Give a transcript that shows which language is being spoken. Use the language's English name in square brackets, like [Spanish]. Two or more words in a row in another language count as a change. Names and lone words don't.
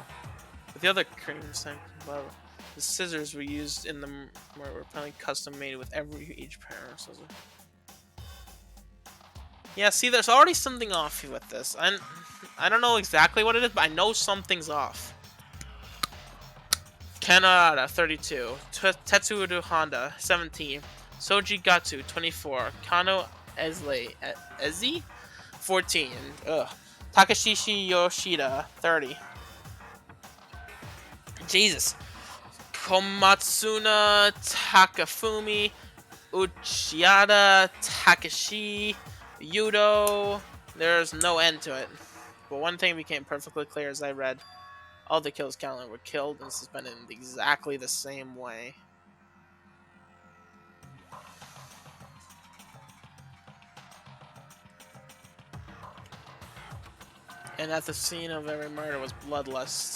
[English] With the other crimes, the scissors were used in the murder were apparently custom made with each pair of scissors. Yeah, see, there's already something off with this. I don't know exactly what it is, but I know something's off. Kanada, 32. Tetsudo Honda, 17. Soji Gatsu, 24. Kano Ezi, 14. Takashishi Yoshida, 30. Jesus. Komatsuna Takafumi, Uchiyada, Takashi, Yudo. There's no end to it. But one thing became perfectly clear as I read. All the kills counted were killed and suspended in exactly the same way. And at the scene of every murder was bloodlust.